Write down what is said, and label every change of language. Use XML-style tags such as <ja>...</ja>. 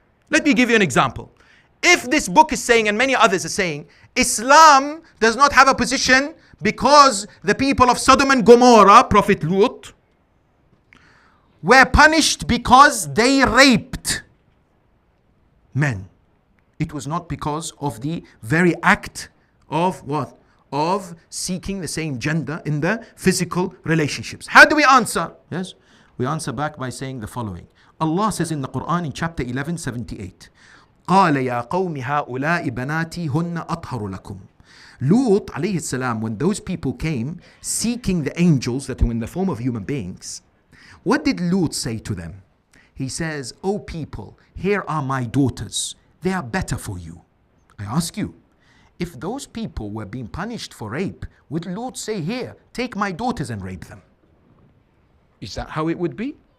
<en>Let me give you an example. If this book is saying, and many others are saying, Islam does not have a position because the people of Sodom and Gomorrah, Prophet Lut, were punished because they raped men. It was not because of the very act of what? Of seeking the same gender in the physical relationships. How do we answer? Yes, we answer back by saying the following. Allah says in the Quran in chapter 11:78,</en> <ar>قال يا قوم هؤلاء بناتي هن أطهر لكم.</ar> <en>Lut alayhi salam, when those people came seeking the angels that were in the form of human beings, what did Lut say to them? He says, "O people, here are my daughters. They are better for you." I ask you, if those people were being punished for rape, would Lut say, "Here, take my daughters and rape them"? Is that how it would be?</en>